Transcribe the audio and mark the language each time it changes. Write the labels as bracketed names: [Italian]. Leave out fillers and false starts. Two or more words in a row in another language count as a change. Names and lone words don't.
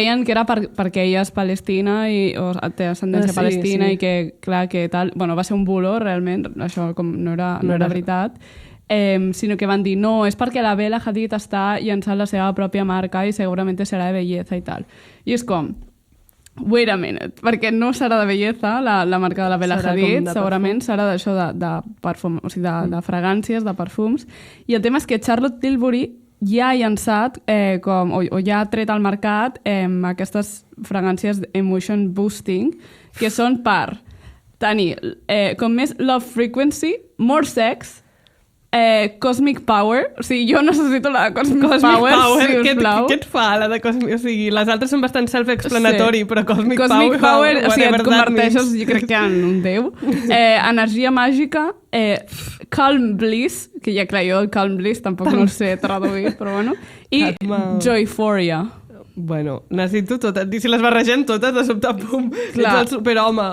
[Catalan] I deien que era perquè ella és palestina o té ascendència palestina, i que, clar, que tal... Bueno, va ser un bulo, realment, això com no era veritat. Sinó que van dir, no, és perquè la Bella Hadid està llançant la seva pròpia marca i segurament serà de bellesa i tal. I és com, [English] wait a minute, [Catalan] perquè no serà de bellesa la marca de la Bella Hadid, segurament serà d'això de perfum, o sigui, de fragàncies, de perfums. I el tema és que Charlotte Tilbury ja ha llançat o ja ha tret al mercat aquestes fragàncies [English] emotion boosting, [Catalan] que són per tenir com més [English] love frequency, more sex, [Catalan] Cosmic Power, o sigui, jo necessito la de Cosmic Power, si us plau. Què et fa, la de Cosmic? O sigui, les altres són bastant self-explanatory, però Cosmic Power, o sigui, et converteixes, jo crec que en un déu. Energia màgica, Calm Bliss, que ja clar, jo el Calm Bliss tampoc no el sé traduir, però bueno, i Joyphoria. Bueno, necessito totes. I si les barregem totes, de sobte, pum, ets el superhome.